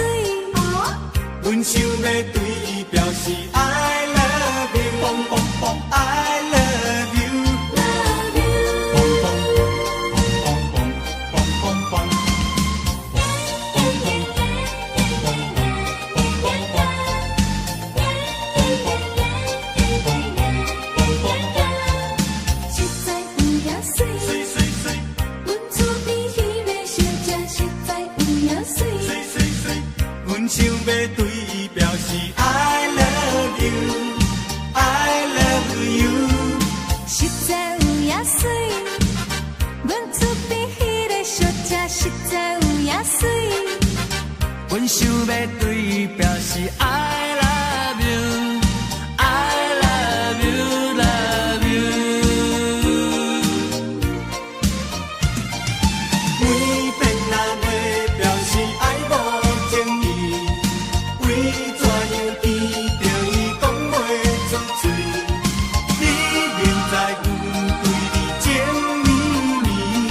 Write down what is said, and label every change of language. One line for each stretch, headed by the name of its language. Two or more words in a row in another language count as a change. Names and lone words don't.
Min Nan Chinese: 阮想要对伊表示
English: I love you，
Min Nan Chinese: 蹦蹦蹦
English: I love you，蹦蹦蹦蹦蹦蹦蹦。
Min Nan Chinese: 实在有影水，水水水，阮厝边迄个小姐实在有影水，水水水，阮想要对伊表示
English: I love you I love you。
Min Nan Chinese: 实在有影水，阮厝边迄个小姐实在有影水，阮想要对伊表示
English: I love you I love you love you。
Min Nan Chinese: 每遍若要表示爱无情意，为怎样见着伊讲袂出嘴？你明知阮对你情绵绵，